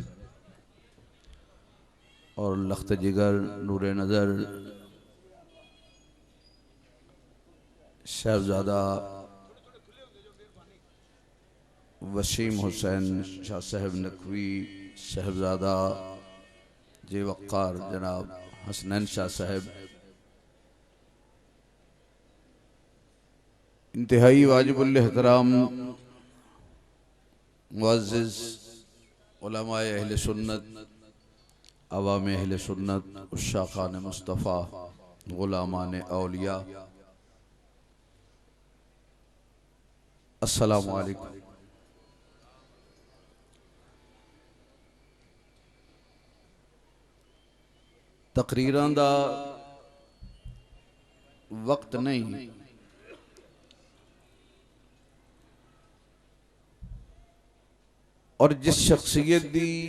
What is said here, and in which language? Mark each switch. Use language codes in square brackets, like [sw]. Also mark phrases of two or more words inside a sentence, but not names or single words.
[ur] اور لخت جگر نور نظر صاحبزادہ وسیم حسین شاہ صاحب نقوی، صاحبزادہ جے وقار جناب حسنین شاہ صاحب، انتہائی واجب الاحترام معزز علمائے اہل سنت، عوام اہل سنت, عشاقان مصطفیٰ، غلامان اولیاء, [ar] السلام عليكم. [pa] تقریراں دا وقت نہیں، اور جس شخصیت دی